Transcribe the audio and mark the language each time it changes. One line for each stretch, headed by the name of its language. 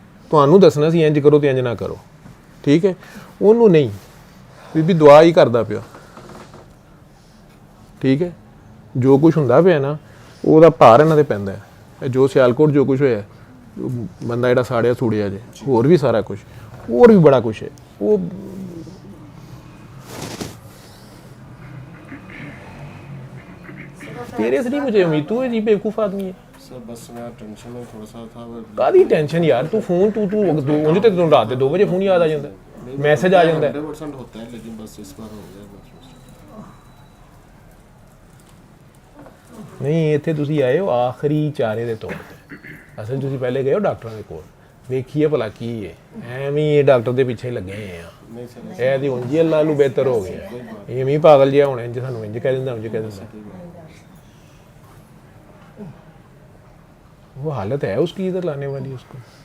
Punjabi: ਤੁਹਾਨੂੰ ਦੱਸਣਾ ਸੀ ਇੰਜ ਕਰੋ ਤੇ ਇੰਜ ਨਾ ਕਰੋ ਠੀਕ ਹੈ ਉਹਨੂੰ ਨਹੀਂ ਬੀਬੀ ਦੁਆ ਹੀ ਕਰਦਾ ਪਿਆ ਠੀਕ ਹੈ ਜੋ ਕੁਝ ਹੁੰਦਾ ਪਿਆ ਨਾ ਉਹਦਾ ਭਾਰ ਇਹਨਾਂ ਤੇ ਪੈਂਦਾ ਹੈ ਜੋ ਸਿਆਲਕੋਟ ਜੋ ਕੁਝ ਹੋਇਆ ਬੰਦਾ ਜਿਹੜਾ ਸਾੜਿਆ ਸੂੜਿਆ ਜੇ ਹੋਰ ਵੀ ਸਾਰਾ ਕੁਝ ਹੋਰ ਵੀ ਬੜਾ ਕੁਝ ਹੈ ਉਹ
Hindi: तेरे से नहीं मुझे उम्मीद तू अजीब बेवकूफ़ आदमी है सर बस मैं टेंशन में थोड़ा सा था कादी टेंशन यार तू फोन तू उन्हें तो तुम रात 2 बजे फोन याद आ जाता है मैसेज आ जाता है 100% होता है लेकिन बस इस बार हो गया
Punjabi: नहीं ਇੱਥੇ ਤੁਸੀਂ ਆਏ ਹੋ ਆਖਰੀ ਚਾਰੇ ਦੇ ਤੌਰ ਤੇ ਅਸਲ ਤੁਸੀਂ ਪਹਿਲੇ ਗਏ ਹੋ ਡਾਕਟਰਾਂ ਦੇ ਕੋਲ ਵੇਖੀਏ ਭਲਾ ਕੀ ਹੈ ਐਵੇਂ ਇਹ ਡਾਕਟਰ ਦੇ ਪਿੱਛੇ ਲੱਗੇ ਹੋਏ ਆ
Hindi: नहीं सर
Punjabi: ਇਹ ਦੀ ਉਂਝ ਹੀ ਅੱਲਾ ਨੂੰ ਬਿਹਤਰ ਹੋ ਗਿਆ ਇਹ ਵੀ ਪਾਗਲ ਜਿਹਾ ਹੋਣਾ ਇੰਜ ਸਾਨੂੰ ਇੰਜ ਕਹਿ ਦਿੰਦਾ ਉਂਝ ਕਹਿ ਦਿੰਦਾ
Hindi: वो हालत है उसकी इधर लाने वाली उसको